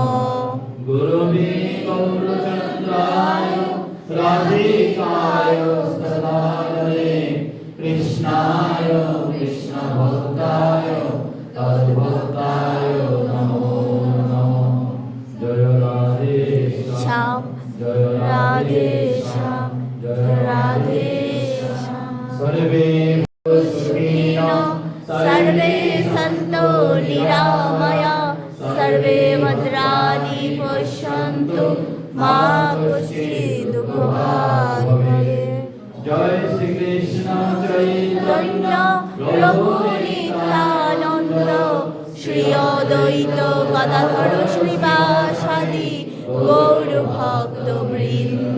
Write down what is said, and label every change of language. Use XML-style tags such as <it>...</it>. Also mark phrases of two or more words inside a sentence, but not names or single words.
<sa>গুরুবে গৌরচন্দ্রায় রাধিকায় সদানন্দে, কৃষ্ণায় কৃষ্ণভক্তায় তদ্ভক্তায় নমো নমঃ। জয় রাধে শ্যাম, জয় রাধে শ্যাম, জয় রাধে শ্যাম। সর্বে সুখিনো সর্বে সন্তু নিরাময়া, সর্বে ভদ্রাণি পশ্যন্তু মা কশ্চিৎ দুঃখভাগ্ ভবেৎ।</sa> <bn>জয় শ্রীকৃষ্ণ চৈতন্য প্রভু নিত্যানন্দ, শ্রী অদ্বৈত গদাধর শ্রীবাসাদি গৌর ভক্ত বৃন্দ।</bn>